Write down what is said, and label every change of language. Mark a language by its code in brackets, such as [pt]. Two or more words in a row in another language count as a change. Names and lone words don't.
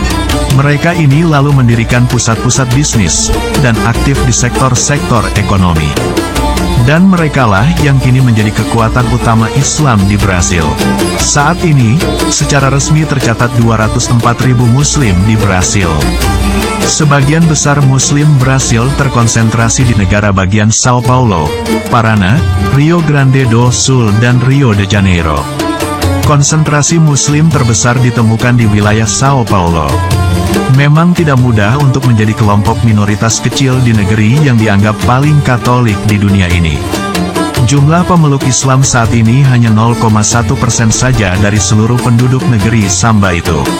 [id] Mereka ini lalu mendirikan pusat-pusat bisnis, dan aktif di sektor-sektor ekonomi. Dan merekalah yang kini menjadi kekuatan utama Islam di Brasil. Saat ini, secara resmi tercatat 204.000 Muslim di Brasil. Sebagian besar Muslim Brasil terkonsentrasi di negara bagian São Paulo, Paraná, Rio Grande do Sul dan Rio de Janeiro. Konsentrasi Muslim terbesar ditemukan di wilayah São Paulo. Memang tidak mudah untuk menjadi kelompok minoritas kecil di negeri yang dianggap paling Katolik di dunia ini. Jumlah pemeluk Islam saat ini hanya 0,1% saja dari seluruh penduduk negeri Samba itu.